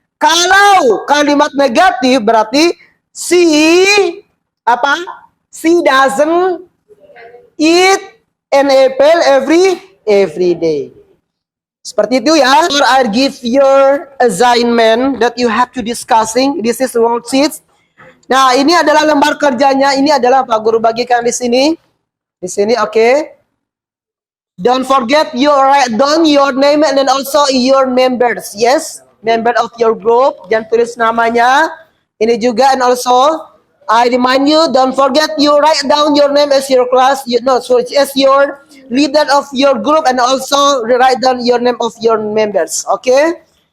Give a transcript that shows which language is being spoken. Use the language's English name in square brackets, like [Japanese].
[Indonesian] Kalau kalimat negatif berarti [English] she doesn't eat an apple every day. [Indonesian] Seperti itu ya. [English] Or I give your assignment that you have to discussing. This is worksheet. [Indonesian] Nah, ini adalah lembar kerjanya. Ini adalah Pak Guru bagikan di sini. Di sini, oke. [English] Don't forget you write down your name and then also your members. Yes, member of your group. [Indonesian] Jangan tulis namanya. Ini juga, [English] and also I remind you, don't forget you write down your name as your class, as your leader of your group, and also write down your name of your members. Okay?